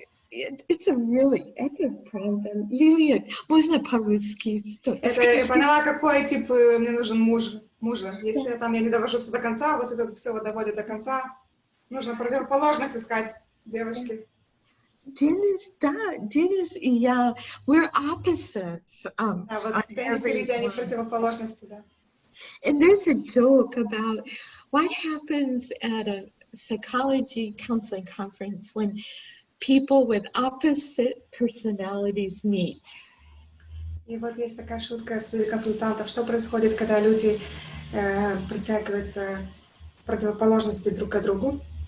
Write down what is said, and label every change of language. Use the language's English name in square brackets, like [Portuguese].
[English] It's a really active problem. [Russian] Лилия, можно по-русски? Это я поняла, какой тип мне нужен мужа. Если я не довожу все до конца, вот это все доводит до конца, нужно противоположность искать, девочки. Денис и я, [English] we're opposites. [Russian] Да, вот Денис и Лидия, они противоположности, да. [English] And there's a joke about what happens at a psychology counseling conference when people with opposite personalities meet. [Russian] И вот есть такая шутка среди консультантов, что происходит, когда люди притягиваются противоположности друг к другу.